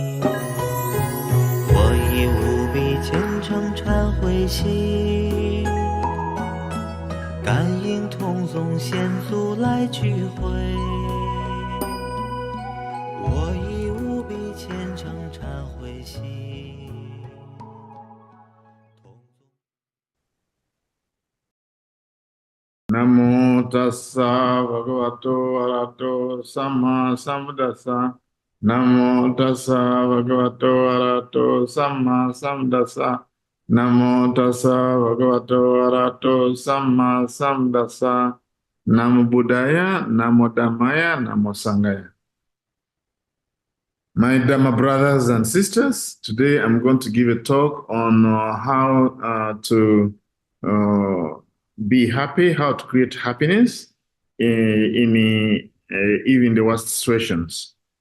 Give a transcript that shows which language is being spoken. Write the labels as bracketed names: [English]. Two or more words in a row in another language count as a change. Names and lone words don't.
[Chinese] 我以无比虔诚忏悔心，感应同宗先祖来聚会。我以无比虔诚忏悔心。 [Pali] Namo tassa bhagavato arahato samma sambuddhassa. Namo tassa bhagavato arahato samma sambuddhassa. Namo tassa bhagavato arahato samma sambuddhassa. Namo Buddhaya, Namo Dhammaya, Namo Sanghaya. [English] My Dharma brothers and sisters, today I'm going to give a talk on how to be happy, how to create happiness in even the worst situations.